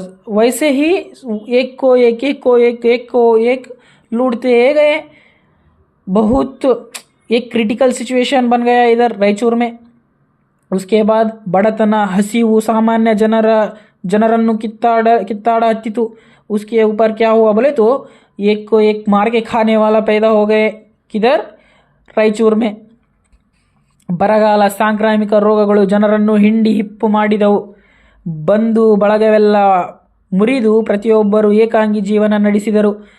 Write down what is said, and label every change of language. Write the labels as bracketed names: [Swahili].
[Hindi] वैसे ही एक को एक लूटते गए। बहुत एक क्रिटिकल सिचुएशन बन गया इधर रायचूर में। उसके बाद [Kannada] ಬಡತನ, ಹಸಿವು, ಸಾಮಾನ್ಯ ಜನರನ್ನು ಕಿತ್ತಾಡ ಹತ್ತಿತು। [Hindi] उसके ऊपर क्या हुआ बोले तो एक को एक मार के खाने वाला पैदा हो गए। किधर? ರಾಯಚೂರ್ में। [Kannada] ಬರಗಾಲ, ಸಾಂಕ್ರಾಮಿಕ ರೋಗಗಳು ಜನರನ್ನು ಹಿಂಡಿ ಹಿಪ್ಪು ಮಾಡಿದವು। ಬಂಧು ಬಳಗವೆಲ್ಲ ಮುರಿದು ಪ್ರತಿಯೊಬ್ಬರು ಏಕಾಂಗಿ ಜೀವನ ನಡೆಸಿದರು।